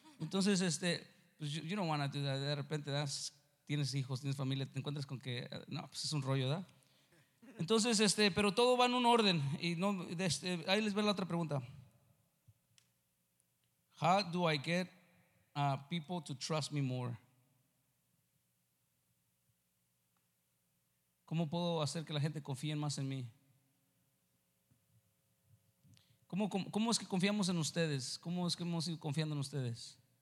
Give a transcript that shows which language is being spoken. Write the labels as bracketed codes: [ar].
[es] Entonces, pues [en] you don't want to do that. [es] De repente, ¿verdad? Tienes hijos, tienes familia, te encuentras con que, no, pues es un rollo, ¿verdad? Entonces, pero todo va en un orden. Y no, ahí les va la otra pregunta. [en] How do I get people to trust me more? [es] ¿Cómo puedo hacer que la gente confíe más en mí? ¿Cómo es que confiamos en ustedes? ¿Cómo es que hemos ido confiando en ustedes?